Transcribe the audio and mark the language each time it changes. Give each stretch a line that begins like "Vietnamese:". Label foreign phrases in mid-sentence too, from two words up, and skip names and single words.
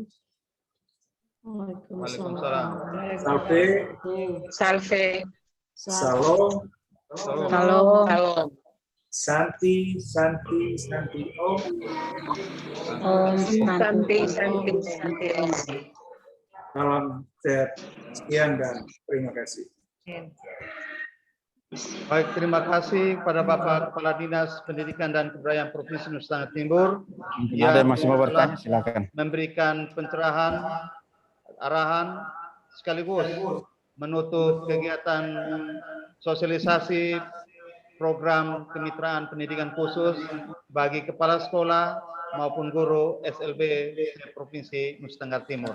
Arabic: Waalaikumsalam.
Latin: Salve. Salve.
Indonesian: Salam. Salam.
Sanskrit: Santi, Santi, Santi Om. Santi.
Indonesian: Salam sehat. Sekian dan terima kasih. Baik, terima kasih kepada Bapak Kepala Dinas Pendidikan dan Kebudayaan Provinsi Nusa Tenggara Timur. Ada yang masih mau bertanya, silakan. Memberikan pencerahan, arahan, sekaligus menutup kegiatan sosialisasi program kemitraan pendidikan khusus bagi kepala sekolah maupun guru SLB Provinsi Nusa Tenggara Timur.